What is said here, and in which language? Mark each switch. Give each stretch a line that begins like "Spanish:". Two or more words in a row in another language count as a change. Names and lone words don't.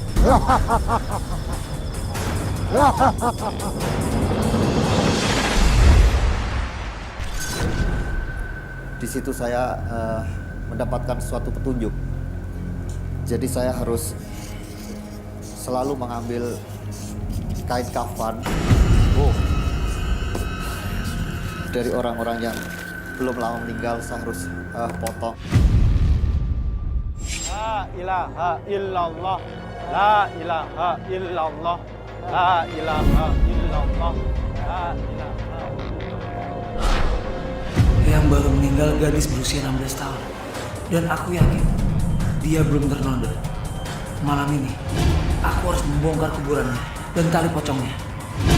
Indonesian: Di situ saya mendapatkan suatu petunjuk. Jadi saya harus selalu mengambil kain kafan dari orang-orang yang belum lama meninggal. Saya harus potong.
Arabic: لا إله إلا الله. لا إله إلا الله. لا إله إلا الله. لا إله إلا الله.
Indonesian: Yang baru meninggal gadis berusia 16 tahun. Dan aku yakin dia belum ternoda. Malam ini aku harus membongkar kuburannya dan tali pocongnya.